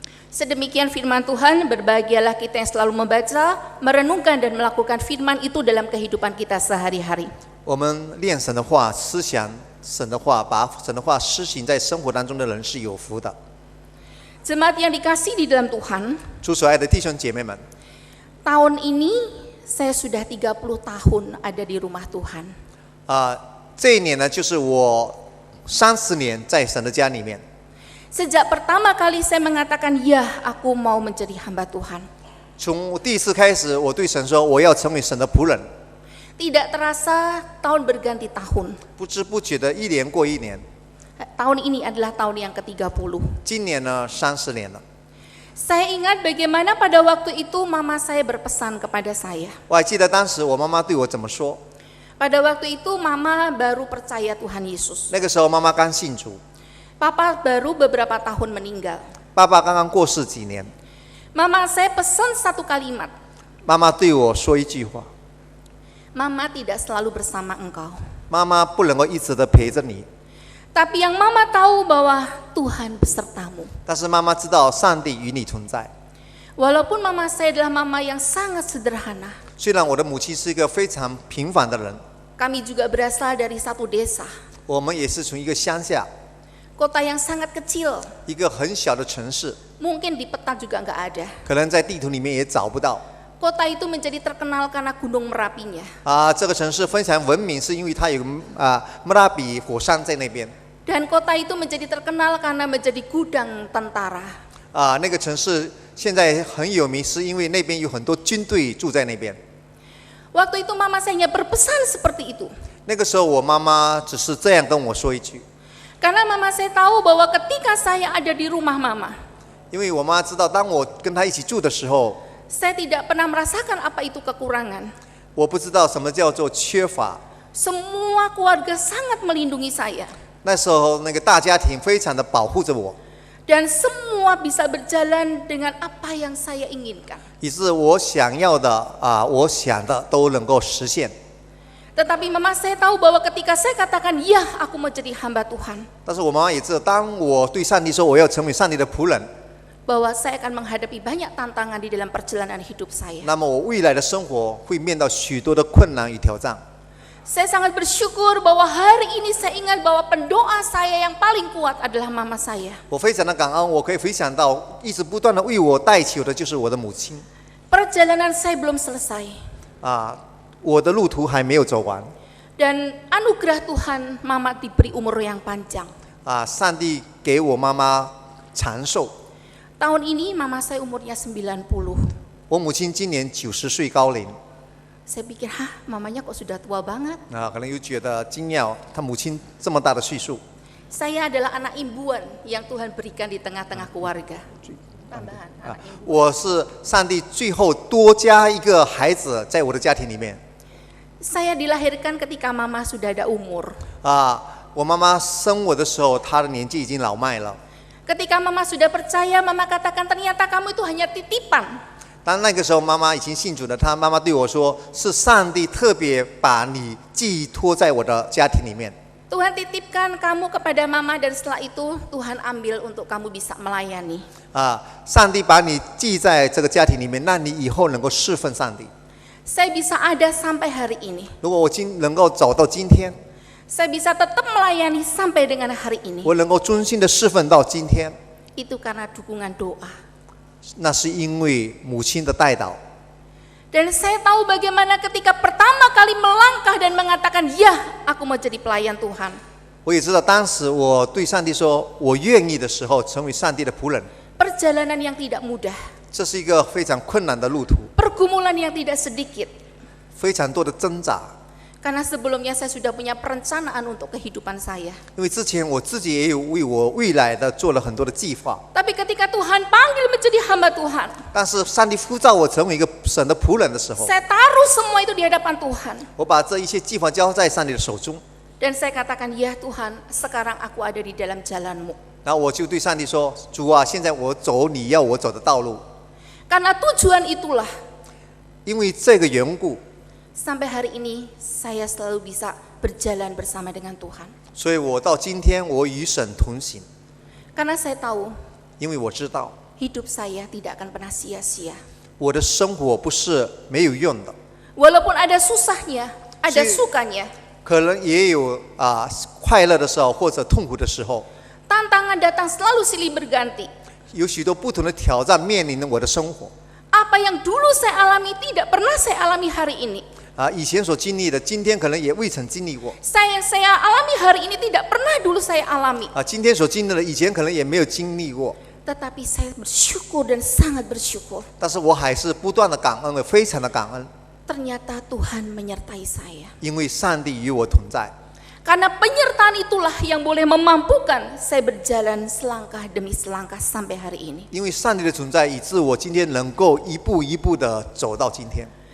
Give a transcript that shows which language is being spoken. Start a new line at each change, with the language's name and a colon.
Indonesian: Sedemikian firman Tuhan, berbahagialah kita yang selalu membaca, merenungkan dan melakukan firman itu dalam kehidupan kita sehari-hari.
Chinese: 我们练神的话，思想神的话，把神的话施行在生活当中的人是有福的。
Indonesian: Jemaat yang dikasihi di dalam Tuhan,
Chinese: 主所爱的弟兄姐妹们，
Indonesian: tahun ini saya sudah 30 tahun ada di rumah Tuhan.
Chinese: 这一年呢，就是我30年在神的家里面。
Indonesian: Sejak pertama kali saya mengatakan, ya aku mau menjadi hamba Tuhan.
Chinese: 从第一次开始，我对神说，我要成为神的仆人。
Indonesian: Tidak terasa tahun berganti tahun.
Chinese: 不知不觉的一年过一年，
Indonesian: Tahun ini adalah tahun yang ke-30.
Chinese: 今年呢30年了。
Indonesian: Saya ingat bagaimana pada waktu itu mama saya berpesan kepada saya.
Chinese: 我还记得当时我妈妈对我怎么说。
Indonesian: Pada waktu itu mama baru percaya Tuhan Yesus.
Chinese: 那个时候妈妈刚信主，
Indonesian: Papa baru beberapa tahun meninggal.
Chinese: 爸爸刚刚过世几年。
Indonesian: Mama saya pesan satu kalimat.
Chinese: 妈妈对我说一句话：
Indonesian: Mama tidak selalu bersama engkau.
Chinese: 妈妈不能够一直的陪着你，
Indonesian: Tapi yang mama tahu bahwa Tuhan besertamu.
Chinese: 但是妈妈知道上帝与你同在。
Indonesian: Walaupun mama saya adalah mama yang sangat sederhana,
Chinese: 虽然我的母亲是一个非常平凡的人，
Indonesian: kami juga berasal dari satu desa,
Chinese: 我们也是从一个乡下，
Indonesian: kota yang sangat kecil,
Chinese: 一个很小的城市，
Indonesian: mungkin di peta juga nggak ada.
Chinese: 可能在地图里面也找不到。
Indonesian: Kota itu menjadi terkenal karena Gunung Merapinya.
Chinese: 这个城市非常闻名，是因为它有莫拉比火山在那边。
Indonesian: Dan kota itu menjadi terkenal karena menjadi gudang tentara.
Chinese: 那个城市现在很有名，是因为那边有很多军队住在那边。
Indonesian: Waktu itu mama saya hanya berpesan seperti itu.
Chinese: 那个时候我妈妈只是这样跟我说一句，
Indonesian: Karena mama saya tahu bahwa ketika saya ada di rumah mama,
Chinese: 因为我妈知道，当我跟她一起住的时候，
Indonesian: saya tidak pernah merasakan apa itu kekurangan.
Chinese: 我不知道什么叫做缺乏。
Indonesian: Semua keluarga sangat melindungi saya.
Chinese: 那时候那个大家庭非常的保护着我，
Indonesian: Dan semua bisa berjalan dengan apa yang saya inginkan.
Chinese: 以致我想要的我想的都能够实现。
Indonesian: Tetapi mama saya tahu bahwa ketika saya katakan, ya aku mau jadi hamba Tuhan,
Chinese: 但是我妈妈也知道，当我对上帝说我要成为上帝的仆人，
Indonesian: bahwa saya akan menghadapi banyak tantangan di dalam perjalanan hidup saya.
Chinese: 那么我未来的生活会面到许多的困难与挑战。
Indonesian: Saya sangat bersyukur bahwa hari ini saya ingat bahwa pendoa saya yang paling kuat adalah mama saya.
Chinese: 我非常的感恩，我可以回想到一直不断的为我代求的就是我的母亲。
Indonesian: Perjalanan saya belum selesai.
Chinese: 我的路途还没有走完。
Indonesian: Dan anugerah Tuhan, mama diberi umur yang panjang.
Chinese: 上帝给我妈妈长寿。
Indonesian: Tahun ini mama saya umurnya 90.
Chinese: 我母亲今年90岁高龄。
Indonesian: Saya pikir, mamanya kok sudah tua banget.
Chinese: 可能又觉得惊讶，她母亲这么大的岁数。
Indonesian: Saya adalah anak imbuan yang Tuhan berikan di tengah-tengah keluarga. Tambahan, anak imbuan.
Chinese: 我是上帝最后多加一个孩子在我的家庭里面。
Indonesian: Saya dilahirkan ketika mama sudah ada umur.
Chinese: 我妈妈生我的时候，她的年纪已经老迈了。
Indonesian: Ketika mama sudah percaya, mama katakan ternyata kamu itu hanya titipan.
Chinese: 当那个时候妈妈已经信主了，她妈妈对我说：“是上帝特别把你寄托在我的家庭里面。”
Indonesian: Tuhan titipkan kamu kepada mama dan setelah itu Tuhan ambil untuk kamu bisa melayani.
Chinese: 上帝把你寄在这个家庭里面，让你以后能够侍奉上帝。
Indonesian: Saya bisa ada sampai hari ini.
Chinese: 如果我能够走到今天，
Indonesian: Saya bisa tetap melayani sampai dengan hari ini.
Chinese: 我能够忠心的侍奉到今天，
Indonesian: Itu karena dukungan doa.
Chinese: 那是因为母亲的带导。
Indonesian: Dan saya tahu bagaimana ketika pertama kali melangkah dan mengatakan, ya aku mau jadi pelayan Tuhan.
Chinese: 我也知道，当时我对上帝说我愿意的时候，成为上帝的仆人，
Indonesian: Perjalanan yang tidak mudah.
Chinese: 这是一个非常困难的路途，
Indonesian: Pergumulan yang tidak sedikit.
Chinese: 非常多的挣扎。
Indonesian: Karena sebelumnya saya sudah punya perencanaan untuk kehidupan saya.
Chinese: 因为之前我自己也有为我未来的做了很多的计划，
Indonesian: Tapi ketika Tuhan panggil menjadi hamba Tuhan,
Chinese: 但是上帝呼召我成为一个神的仆人的时候，
Indonesian: saya taruh semua itu di hadapan Tuhan.
Chinese: 我把这一切计划交在上帝的手中，
Indonesian: Dan saya katakan, ya Tuhan, sekarang aku ada di dalam jalan-Mu.
Chinese: 然后我就对上帝说：“主啊，现在我走你要我走的道路。
Indonesian: Karena tujuan itulah, ”
Chinese: 因为这个缘故，
Indonesian: sampai hari ini saya selalu bisa berjalan bersama dengan Tuhan.
Chinese: 所以我到今天我与神同行，
Indonesian: Karena saya tahu
Chinese: 因为我知道
Indonesian: hidup saya tidak akan pernah sia-sia.
Chinese: 我的生活不是没有用的，
Indonesian: Walaupun ada susahnya, ada Si- sukanya,
Chinese: 可能也有快乐的时候或者痛苦的时候，
Indonesian: tantangan datang selalu silih berganti.
Chinese: 有许多不同的挑战面临着我的生活。
Indonesian: Apa yang dulu saya alami tidak pernah saya alami hari ini.
Chinese: 以前所经历的，今天可能也未曾经历过。
Indonesian: Yang saya alami hari ini tidak pernah dulu saya alami.
Chinese: 今天所经历的，以前可能也没有经历过。
Indonesian: Tetapi saya bersyukur dan sangat bersyukur.
Chinese: 但是我还是不断的感恩的，非常的感恩，
Indonesian: Ternyata Tuhan menyertai saya.
Chinese: 因为上帝与我同在。
Indonesian: Karena penyertaan itulah yang boleh memampukan saya berjalan selangkah demi selangkah sampai hari ini.
Chinese: 因为上帝的存在，以致我今天能够一步一步的走到今天。